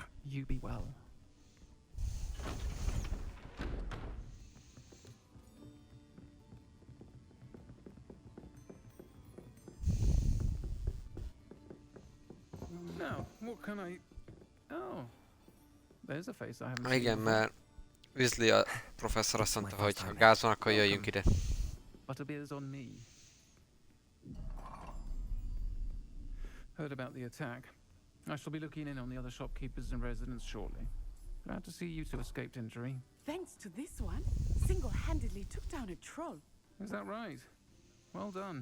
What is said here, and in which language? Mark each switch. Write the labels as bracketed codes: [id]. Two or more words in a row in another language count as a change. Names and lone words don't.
[en] You be well. Now, what can I... Oh. There's a face I haven't seen [hu] Igen, [en] before. [hu] mert Weasley a professzor azt mondta, hogy ha gáz van, akkor jöjjünk ide. [en] Butterbeer's on me. Heard about the attack. I shall be looking in on the other shopkeepers and residents shortly. Glad to see you two escaped injury. Thanks to this one, single-handedly took down a troll. Is that right? Well done.